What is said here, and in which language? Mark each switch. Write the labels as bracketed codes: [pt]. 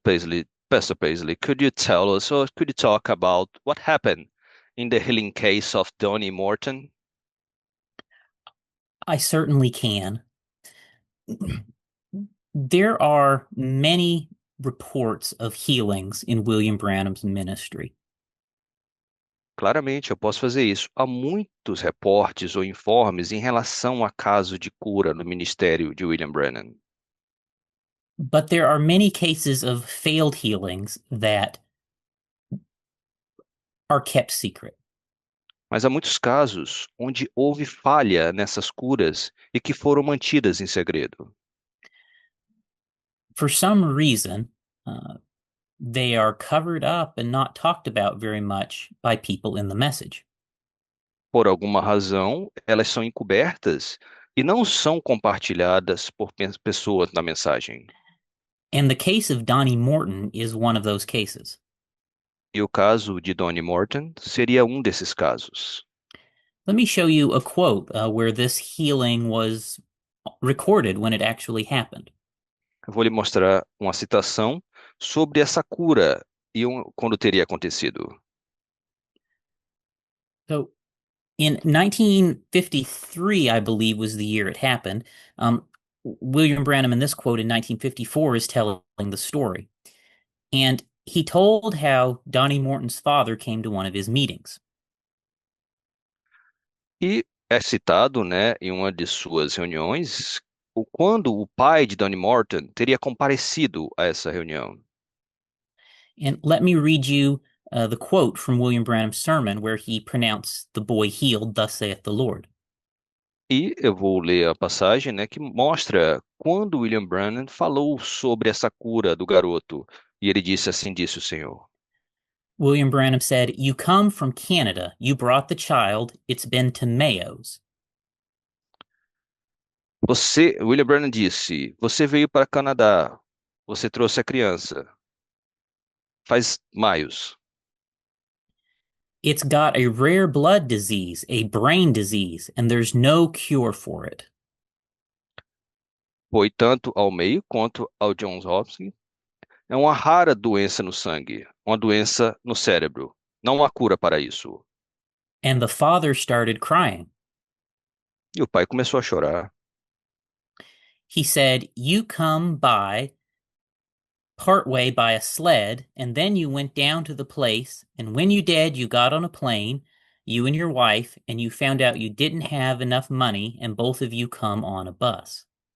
[en] Paisley, Pastor Paisley, could you tell us or could you talk about what happened in the healing case of Donnie Morton? I certainly can. There are many reports of healings in William Branham's ministry. [pt] Claramente, eu posso fazer isso. Há muitos reportes ou informes em relação a caso de cura no ministério de William Branham. [en] But there are many cases of failed healings that are kept secret. [pt] Mas há muitos casos onde houve falha nessas curas e que foram mantidas em segredo. [en] For some reason, they are covered up and not talked about very much by people in the message. [pt] Por alguma razão, elas são encobertas e não são compartilhadas por pessoas na mensagem. [en] And the case of Donnie Morton is one of those cases. [pt] E o caso de Donnie Morton seria um desses casos. [en] Let me show you a quote where this healing was recorded when it actually happened. [pt] Eu vou lhe mostrar uma citação sobre essa cura e quando teria acontecido. [en] So, in 1953, I believe, was the year it happened. William Branham, in this quote in 1954, is telling the story. And he told how Donnie Morton's father came to one of his meetings. [pt] E é citado, né, em uma de suas reuniões, quando o pai de Donnie Morton teria comparecido a essa reunião. [en] And let me read you the quote from William Branham's sermon where he pronounced the boy healed, thus saith the Lord. [pt] E eu vou ler a passagem, né, que mostra quando William Branham falou sobre essa cura do garoto. E ele disse assim, disse o Senhor. [en] William Branham said, "You come from Canada. You brought the child. It's been to Mayo's." [pt] William Branham disse, você veio para Canadá, você trouxe a criança. Faz maios. [en] It's got a rare blood disease, a brain disease, and there's no cure for it. [pt] Foi tanto ao Mayo quanto ao Johns Hopkins. É uma rara doença no sangue, uma doença no cérebro. Não há cura para isso. [en] And the father started crying. [pt] E o pai começou a chorar. [en] He said, "You come by partway by a sled, and then you went down to the place, and when you did, you got on a plane, you and your wife, and you found out you didn't have enough money, and both of you come on a bus."